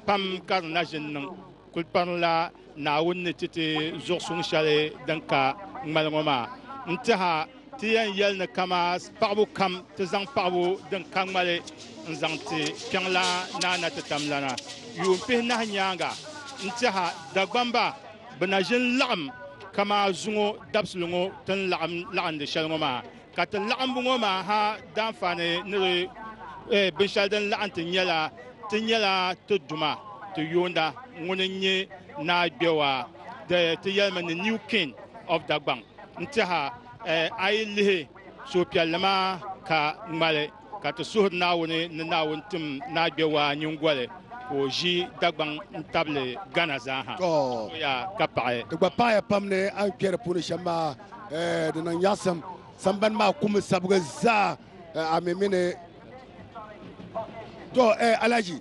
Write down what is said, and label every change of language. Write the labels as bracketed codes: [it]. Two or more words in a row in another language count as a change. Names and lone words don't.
[dag] pam karna jinnin kulpan la na wunni titi zoksung shale danka ngmalngoma nti ha tiyan yelni kama paɣabu kam ti zaŋ paɣabu din ka ŋmali n zaŋ ti kpeŋla naana ti tamlana yuun pihi nahi nyaanga nti ha dagbamba bɛ na ʒin laɣim kama zuŋo dabsiliŋo tin laɣindi shɛli ŋɔ maa ka ti laɣimbu ŋɔ maa ha danfani ni binshɛli din laɣim ti nyɛla ti duma ti yoonda ŋuni nye naagbewa ti yɛlimi ni [en] new king of [dag] Dagbaŋ nti ha a yi lihi suhupiɛlli maa ka ŋmali ka ti suhuri Naawuni ni Naawuni tim naagbewa nyingoli ka o ʒi Dagbaŋ n tabili Ghana zaaha ka paɣi di gba paɣaya pam ni an kpɛri puuni shɛm maa di niŋ nyaɣasim sambani maa kumi sabigi zaa a mi mini to Alhaji